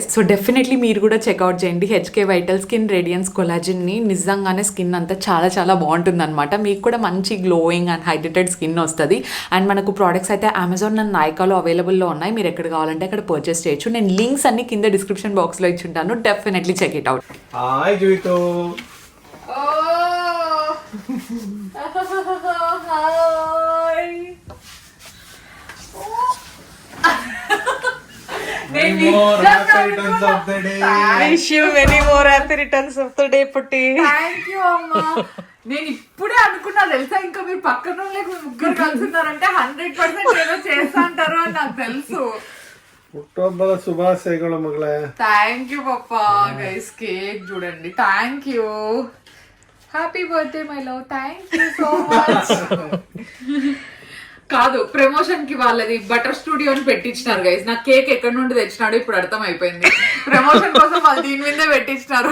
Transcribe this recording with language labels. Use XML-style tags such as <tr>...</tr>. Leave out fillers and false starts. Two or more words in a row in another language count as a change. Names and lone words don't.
<en>so definitely</en> <te>మీరు కూడా చెక్అవుట్ చేయండి హెచ్కే వైటల్ స్కిన్ రేడియన్స్ కొలాజిన్ని. నిజంగానే స్కిన్ అంతా చాలా చాలా బాగుంటుంది అనమాట. మీకు కూడా మంచి</te> <en>glowing and hydrated skin</en> <te>వస్తుంది. అండ్ మనకు ప్రోడక్ట్స్ అయితే అమెజాన్ అండ్ నైకాలో అవైలబుల్లో ఉన్నాయి. మీరు ఎక్కడ కావాలంటే అక్కడ పర్చేస్ చేయొచ్చు. నేను లింక్స్ అన్ని కింద</te> <en>description box లో</en> <te>ఇచ్చుంటాను.</te> <en>definitely check it out. హాయ్ జూయితో. Many more happy returns of the day. Wish you many more happy returns of the day, Putti. Thank you,</en> <te>అమ్మా. నేను ఇప్పుడే అనుకున్నా తెలుసా, ఇంకా మీరు పక్కన లేక ముగ్గురు కలుసున్నారంటే 100% ఏదో చేస్తా అంటారు అని నాకు తెలుసు.</te> <kn>ಹುಟ್ಟುಹಬ್ಬದ ಶುಭಾಶಯಗಳು ಮಗಳೇ.</kn> <en>Thank you pappa. Guys cake చూడండి. Thank you. Happy birthday my love. Thank you so much.</en> <te>కాదు, ప్రమోషన్ కి వాళ్ళది బటర్ స్టూడియో అని పెట్టించినారు గైస్. నాకు కేక్ ఎక్కడి నుండి తెచ్చినాడు ఇప్పుడు అర్థం అయిపోయింది. ప్రమోషన్ కోసం వాళ్ళు దీని మీదే పెట్టించినారు.</te>